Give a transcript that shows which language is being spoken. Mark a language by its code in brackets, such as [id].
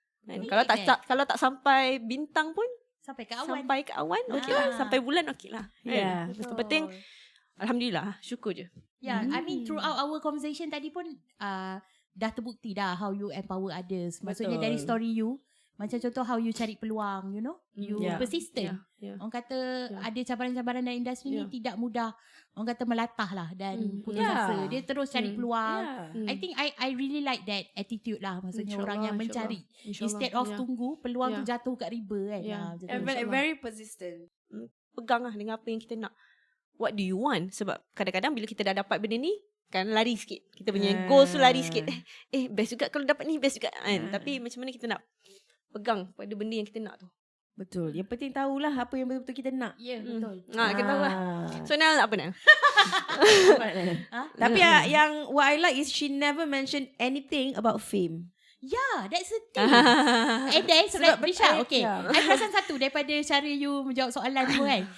[ms] And kalau tak sampai bintang pun, sampai ke awan okey lah. Sampai bulan okey lah. Yang penting alhamdulillah, syukur je. [en] I mean throughout our conversation [ms] tadi pun dah terbukti dah [en] how you empower others. [ms] Maksudnya dari [en] story you, [ms] macam contoh [en] how you [ms] cari peluang, [en] you know, you persistent. [ms] Orang kata ada cabaran-cabaran dalam industri ni tidak mudah. Orang kata melatah lah dan putus asa. Dia terus cari peluang. [en] I think I really like that attitude lah. [ms] Maksudnya orang yang mencari [en] instead of [ms] tunggu peluang tu jatuh kat riba kan. [en] Very persistent. [ms] Pegang lah dengan apa yang kita nak. [en] What do you want? [ms] Sebab kadang-kadang bila kita dah dapat benda ni, kan lari sikit. Kita punya goals tu lari sikit. Best juga kalau dapat ni, best juga kan. Tapi macam mana kita nak pegang pada benda yang kita nak tu. Betul. Yang penting tahulah apa yang betul-betul kita nak. Betul. Kita tahu lah. So Nal apa Nal? [en] Tapi yang what I like is she never mentioned anything about fame. Yeah, that's the thing. And then [ms] Sebab [en] Trisha, okay, yeah. [ms] I perasan satu daripada cara you menjawab soalan tu kan.